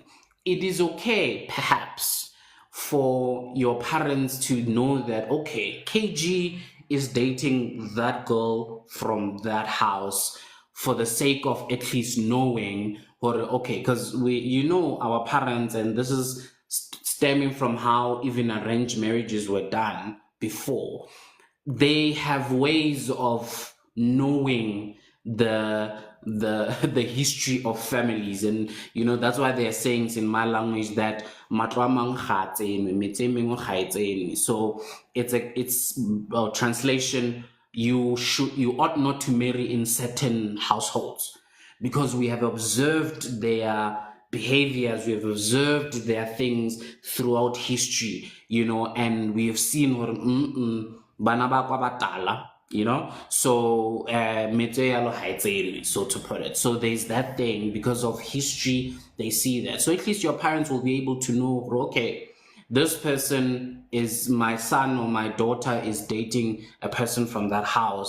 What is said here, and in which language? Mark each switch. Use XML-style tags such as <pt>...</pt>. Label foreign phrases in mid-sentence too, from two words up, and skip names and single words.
<en>It is okay, perhaps, for your parents to know that, okay, KG is dating that girl from that house, for the sake of at least knowing, or okay, because our parents, and this is stemming from how even arranged marriages were done before. They have ways of knowing the history of families, and that's why there are sayings in my language that</en> <tn>matlo a mang ga tsene, metse e mengwe ga e tsene.</tn> <en>So it's translation, you ought not to marry in certain households, because we have observed their behaviors, we have observed their things throughout history, and we have seen</en> <tn>bana ba kwa batala,</tn> <en>so so to put it. So there's that thing, because of history, they see that. So at least your parents will be able to know, okay, this person is my son, or my daughter is dating a person from that house.</en>